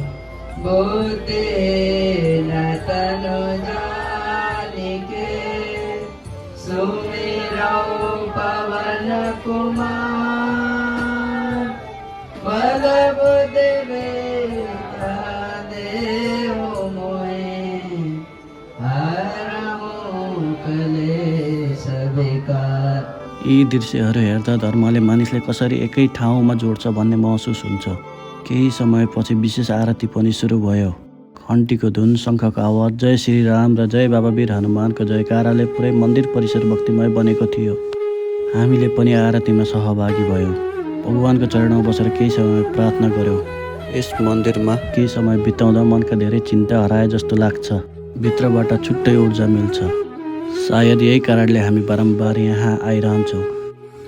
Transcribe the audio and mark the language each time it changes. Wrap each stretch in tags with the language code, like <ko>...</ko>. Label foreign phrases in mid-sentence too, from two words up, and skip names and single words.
<awa>बुद्धिहीन तनु जानिके सुमिरौ पवन कुमार। बल बुद्धि विद्या देहु मोहि हरहु क्लेश विकार।</awa> <ne>यी दृश्यहरू हेर्दा धर्मले मानिसलाई कसरी एकै ठाउँमा जोड्छ भन्ने महसुस हुन्छ। केही समयपछि विशेष आरती पनि सुरु भयो। घन्टीको धुन, शङ्खको आवाज, जय श्री राम र जय बाबा वीर हनुमानको जयकाराले पुरै मन्दिर परिसर भक्तिमय बनेको थियो। हामीले पनि आरतीमा सहभागी भयौँ। भगवानको चरणमा बसेर केही समय प्रार्थना गऱ्यौँ। यस मन्दिरमा केही समय बिताउँदा मनका धेरै चिन्ता हराए जस्तो लाग्छ। भित्रबाट छुट्टै ऊर्जा मिल्छ। सायद यही कारणले हामी बारम्बार यहाँ आइरहन्छौँ।</ne>